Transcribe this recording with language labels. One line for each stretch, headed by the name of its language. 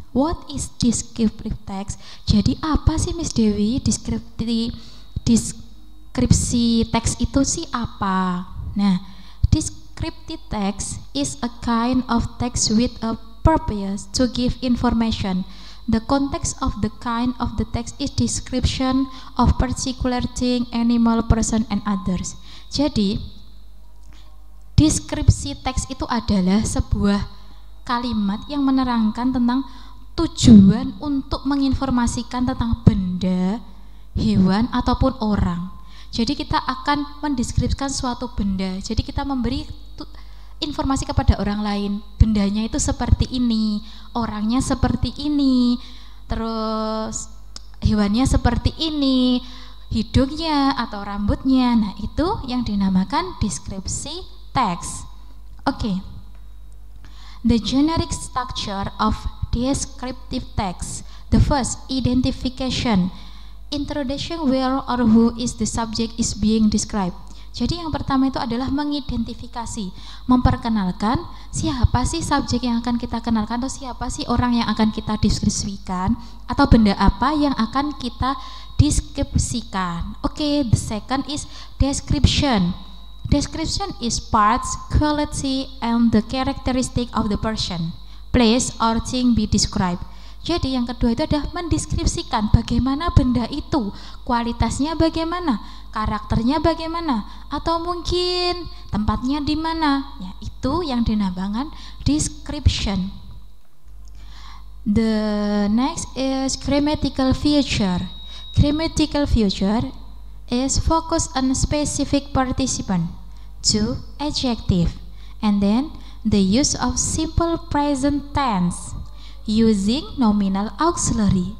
English: What is descriptive text?
Indonesian: Jadi apa sih Miss Dewi deskripsi teks itu sih apa?
English: Nah, descriptive text is a kind of text with a purpose to give information. The context of the kind of the text is description of particular thing, animal, person, and others.
Indonesian: Jadi deskripsi teks itu adalah sebuah kalimat yang menerangkan tentang tujuan untuk menginformasikan tentang benda, hewan, ataupun orang. Jadi kita akan mendeskripsikan suatu benda. Jadi kita memberi informasi kepada orang lain. Bendanya itu seperti ini, orangnya seperti ini, terus hewannya seperti ini, hidungnya atau rambutnya. Nah, itu yang dinamakan deskripsi text. Okay.
English: The generic structure of descriptive text. The first, identification. Introduction, where or who is the subject is being described.
Indonesian: Jadi yang pertama itu adalah mengidentifikasi, memperkenalkan siapa sih subjek yang akan kita kenalkan, atau siapa sih orang yang akan kita deskripsikan, atau benda apa yang akan kita deskripsikan.
English: Okay, the second is description. Description is parts, quality, and the characteristic of the person, place, or thing be described.
Indonesian: Jadi yang kedua itu adalah mendeskripsikan bagaimana benda itu, kualitasnya bagaimana, karakternya bagaimana, atau mungkin tempatnya di mana. Ya, itu yang dinamakan description.
English: The next is grammatical feature. Grammatical feature is focus on specific participant. 2. Adjective. And then the use of simple present tense using nominal auxiliary.